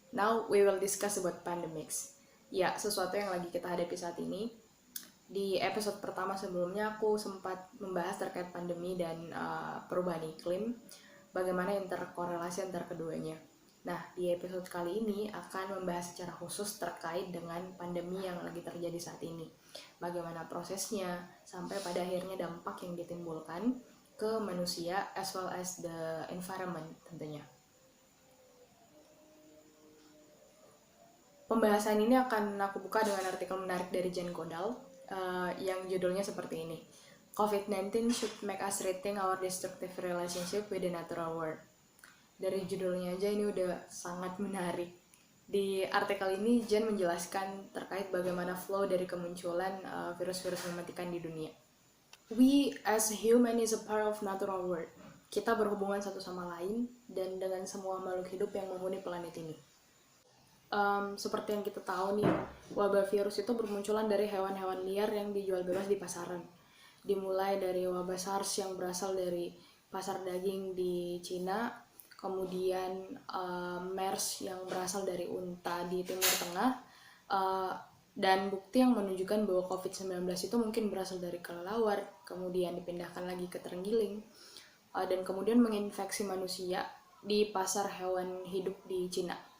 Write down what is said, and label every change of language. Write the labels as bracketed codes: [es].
[en] Now we will discuss about pandemics. [id] Ya, sesuatu yang lagi kita hadapi saat ini. Di episode pertama sebelumnya aku sempat membahas terkait pandemi dan perubahan iklim, bagaimana interkorelasi antara keduanya. Nah, di episode kali ini akan membahas secara khusus terkait dengan pandemi yang lagi terjadi saat ini. Bagaimana prosesnya, sampai pada akhirnya dampak yang ditimbulkan ke manusia [en] as well as the environment [id] tentunya. Pembahasan ini akan aku buka dengan artikel menarik dari Jane Goodall yang judulnya seperti ini. [en] COVID-19 should make us rethink our destructive relationship with the natural world. [id] Dari judulnya aja ini udah sangat menarik. Di artikel ini Jane menjelaskan terkait bagaimana flow dari kemunculan virus-virus mematikan di dunia. [en] We as human is a part of natural world. [id] Kita berhubungan satu sama lain dan dengan semua makhluk hidup yang menghuni planet ini. Seperti yang kita tahu nih, wabah virus itu bermunculan dari hewan-hewan liar yang dijual bebas di pasaran. Dimulai dari wabah SARS yang berasal dari pasar daging di Cina, kemudian MERS yang berasal dari unta di Timur Tengah, dan bukti yang menunjukkan bahwa COVID-19 itu mungkin berasal dari kelelawar, kemudian dipindahkan lagi ke terenggiling, dan kemudian menginfeksi manusia di pasar hewan hidup di Cina.